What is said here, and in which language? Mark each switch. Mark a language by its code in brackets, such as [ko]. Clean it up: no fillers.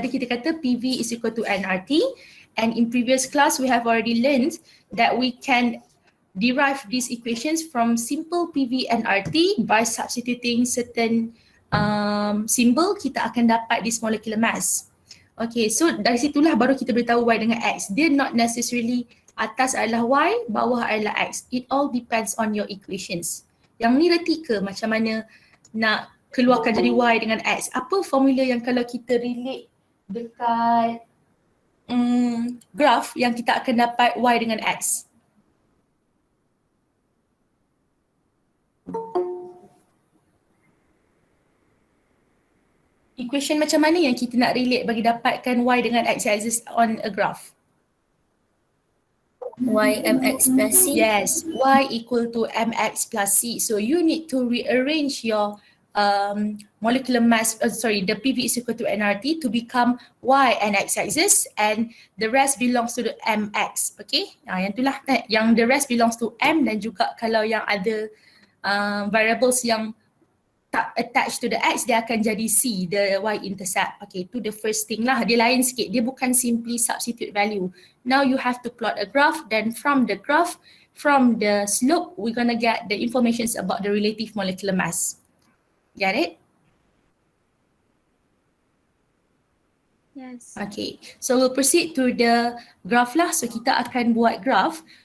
[en] Tadi kita kata PV is equal to nRT, and in previous class we have already learned that we can derive these equations from simple PV and RT by substituting certain symbol, [ms] kita akan dapat [en] this molecular mass. [ms] Okay, so dari situlah baru kita boleh tahu y dengan x. Dia [en] not necessarily [ms] atas adalah y, bawah adalah x. [en] It all depends on your equations. [ms] Yang ni reti ke macam mana nak keluarkan jadi y dengan x? Apa formula yang kalau kita relate dekat graph yang kita akan dapat y dengan x? Equation macam mana yang kita nak relate bagi dapatkan y dengan x [en] axis on a graph? Y mx plus c. Yes, y equal to mx plus c. So you need to rearrange your molecular mass, the PV is equal to nRT to become Y and X axis, and the rest belongs to the MX. [ms] Okay, yang itulah, yang [en] the rest belongs to M, [ms] dan juga kalau yang ada variables yang tak [en] attached to the X, [ms] dia akan jadi C, [en] the Y-intercept. [ms] Okay, tu [en] the first thing [ms] lah. Dia lain sikit. Dia bukan [en] simply substitute value. Now you have to plot a graph. Then from the graph, from the slope, we're gonna get the informations about the relative molecular mass. Get it? Yes. Okay, so we'll proceed to the graph lah. [ms] So kita akan buat graph.